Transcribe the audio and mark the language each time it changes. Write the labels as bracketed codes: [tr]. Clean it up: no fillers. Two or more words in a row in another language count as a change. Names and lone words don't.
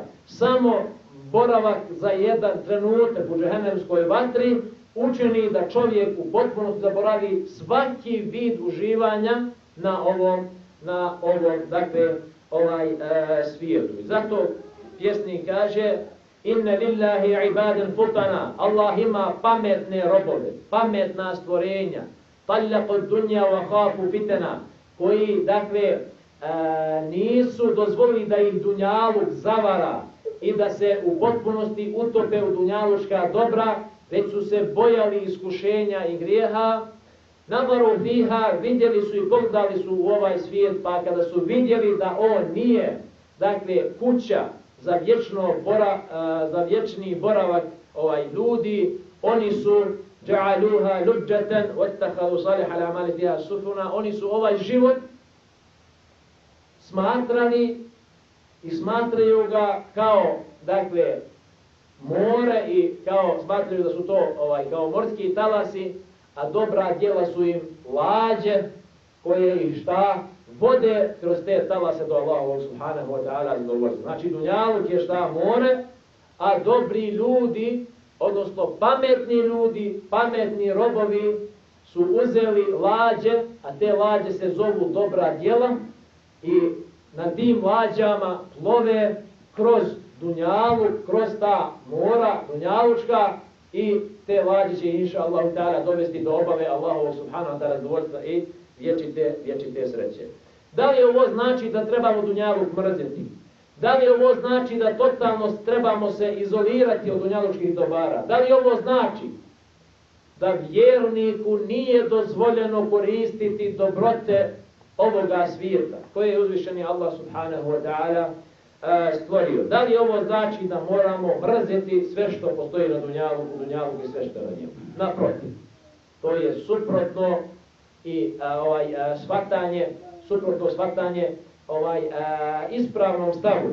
[bs] Samo boravak za jedan trenutak u džehennemskoj vatri učini da čovjek u potpunosti zaboravi svaki vid uživanja na ovom svijetu. I zato pjesnik kaže: [ar] "إن لله عبادا فطنا." [bs] Allah ima pametne robove, pametna stvorenja. [ar] "طلقوا الدنيا وخافوا الفتنا." [bs] Koji, nisu dozvolili da ih dunjaluk zavara i da se u potpunosti utope u dunjaluška dobra, već su se bojali iskušenja i grijeha. [ar] نظروا فيها, [bs] vidjeli su i pogledali su u ovaj svijet, pa kada su vidjeli da on nije, kuća za vječni boravak ljudi, oni su [ar] جعلوها لجة واتخذوا صالح الأعمال فيها سفنا. [bs] Oni su ovaj život smatrali i smatraju ga kao more i smatraju da su to kao morski talasi, a dobra djela su im lađe koje ih vode kroz te talase do Allaha [ar] سبحانه وتعالى [bs] zadovoljstva. Znači dunjaluk je more, a dobri ljudi, odnosno pametni ljudi, pametni robovi su uzeli lađe, a te lađe se zovu dobra djela, i na tim lađama plove kroz dunjaluk, kroz ta mora dunjalučka, i te lađe će [ar] إن شاء الله [bs] dovesti do obave Allahovog [ar] سبحانه وتعالى [bs] zadovoljstva i vječite sreće. Da li ovo znači da trebamo dunjaluk mrzeti? Da li ovo znači da totalno trebamo se izolirati od dunjalučkih dobara? Da li ovo znači da vjerniku nije dozvoljeno koristiti dobrote ovoga svijeta koje je uzvišeni Allah [ar] سبحانه وتعالى [bs] stvorio? Da li ovo znači da moramo mrzeti sve što postoji na dunjaluku i sve što je na njemu? Naprotiv, to je suprotno i suprotno shvatanje ispravnom stavu.